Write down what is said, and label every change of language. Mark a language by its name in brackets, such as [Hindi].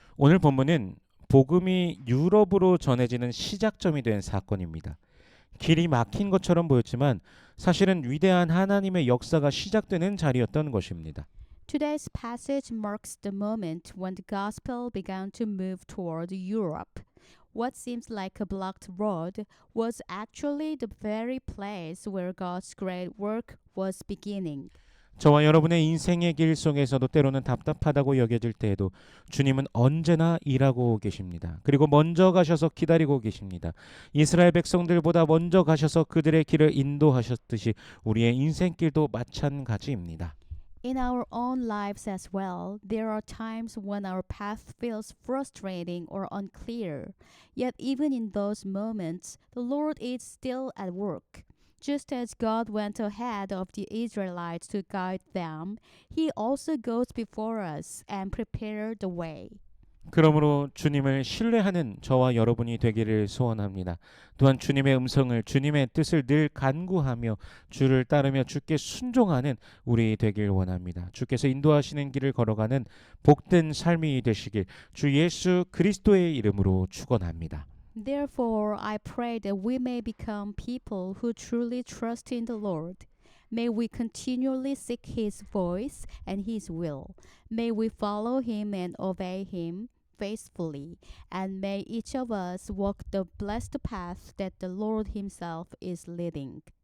[Korean] 오늘 본문은 복음이 유럽으로 전해지는 시작점이 된 사건입니다. 길이 막힌 것처럼 보였지만 사실은 위대한 하나님의 역사가 시작되는 자리였던 것입니다. [English] Today's passage marks the moment when the gospel began to move toward Europe. What seems like a blocked road was actually the very place where God's great work was beginning. [Korean] 저와 여러분의 인생의 길 속에서도 때로는 답답하다고 여겨질 때에도 주님은 언제나 일하고 계십니다. 그리고 먼저 가셔서 기다리고 계십니다. 이스라엘 백성들보다 먼저 가셔서 그들의 길을 인도하셨듯이 우리의 인생길도 마찬가지입니다. [English] In our own lives as well, there are times when our path feels frustrating or unclear. Yet even in those moments, the Lord is still at work. Just as God went ahead of the Israelites to guide them, He also goes before us and prepares the way. [Korean] 그러므로 주님을 신뢰하는 저와 여러분이 되기를 소원합니다. 또한 주님의 음성을, 주님의 뜻을 늘 간구하며 주를 따르며 주께 순종하는 우리 되길 원합니다. 주께서 인도하시는 길을 걸어가는 복된 삶이 되시길 주 예수 그리스도의 이름으로 축원합니다. [English] Therefore, I pray that we may become people who truly trust in the Lord. May we continually seek His voice and His will. May we follow Him and obey Him faithfully. And may each of us walk the blessed path that the Lord Himself is leading.